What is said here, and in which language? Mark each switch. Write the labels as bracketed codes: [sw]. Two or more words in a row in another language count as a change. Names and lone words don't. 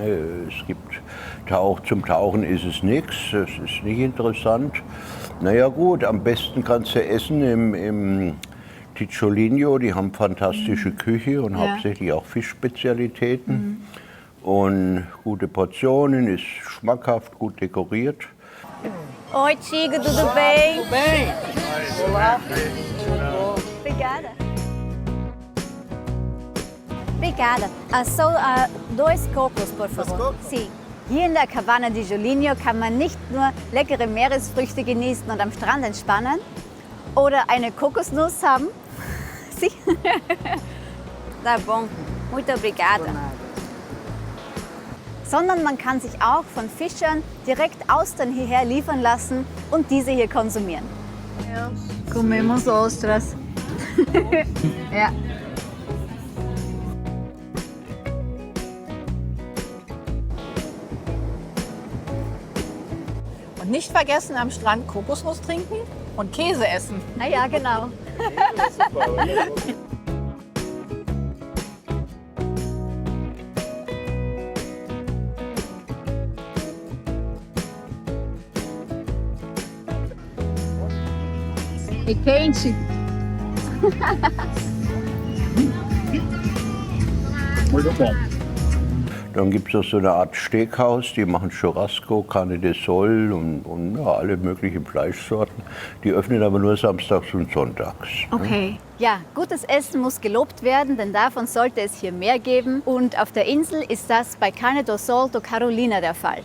[de] Es gibt zum Tauchen ist es nichts, das ist nicht interessant. Naja gut, am besten kannst du essen im Ticciolino, die haben fantastische Küche und hauptsächlich auch Fischspezialitäten. Und gute Portionen, ist schmackhaft, gut dekoriert. [pt] Oi, Tigo, tudo bem? Tudo bem? Obrigada. Obrigada. Dois cocos, por favor. Sim. [de] Hier in der Cabana di Jolinho kann man nicht nur leckere Meeresfrüchte genießen und am Strand entspannen oder eine Kokosnuss haben. [pt] Sim. Tá bom. Muito obrigada. [de] Sondern man kann sich auch von Fischern direkt Austern hierher liefern lassen und diese hier konsumieren. [pt] Ja. Comemos ostras. Ja. [de] Und nicht vergessen, am Strand Kokosnuss trinken und Käse essen. Ah ja, genau. [pt] E quente. Muito bom. [de] Dann gibt es auch so eine Art Steakhouse, die machen Churrasco, Carne de Sol und ja, alle möglichen Fleischsorten. Die öffnen aber nur samstags und sonntags. Okay. Ja, gutes Essen muss gelobt werden, denn davon sollte es hier mehr geben. Und auf der Insel ist das bei Carne do Sol do Carolina der Fall.